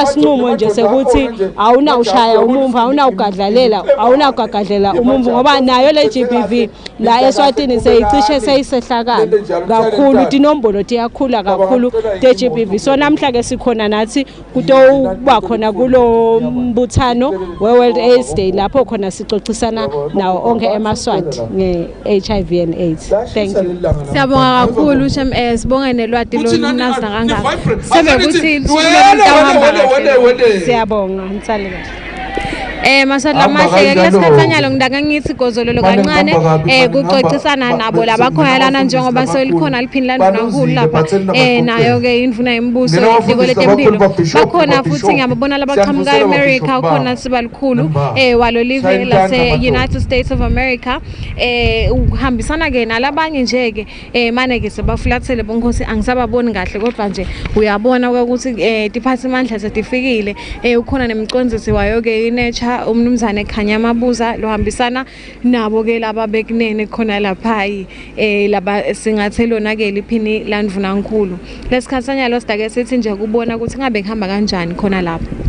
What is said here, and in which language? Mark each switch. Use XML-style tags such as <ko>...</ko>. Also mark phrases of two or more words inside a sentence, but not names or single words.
<ss>sinqumo nje sekuthi awunawushaya umumvu awunawugagadlela umumvu ngoba nayo le GBV la Eswatini seyicishe seyisehlakala kakhulu tinombolo tiyakhula kakhulu te-GBV so namhla ke sikhona nathi kutoba khona kulo mbuthano we-World AIDS Day lapho khona sixoxisana nawo onke emaswati nge-</ss> <en>HIV and AIDS. Thank you.</en> <ss>Siyabonga kakhulu Shem sibonge nelwati lonazi kangaka sebekuthi siyabonga ngisale kahle Masadla mahle kulesikhathanyalo ngidaka ngithi gozololo kancane kuxoxisana nabo labakhona lana njengoba selikhona liphini landvunankulu lapha nayo ke indvuna yembuso idiko letempilo bakhona futhi ngiyabona labaqhamuka eAmerica ukhona sibalikhulu walo live lase United States of America uhambisana ke nalabanye nje ke mane ke sebafulathele bonkosi angisababoni kahle kodwa nje uyabona ukuthi department setifikile ukhona nemcondzisi wayo ke iNercha umnumzane ekhanya mabuza lohambisana nabo ke laba bekunene khona lapha laba singathe lona ke liphini landvunankulu lesikhathanya lo sidake sithi nje kubona ukuthi ngabe kuhamba kanjani khona lapha</ss>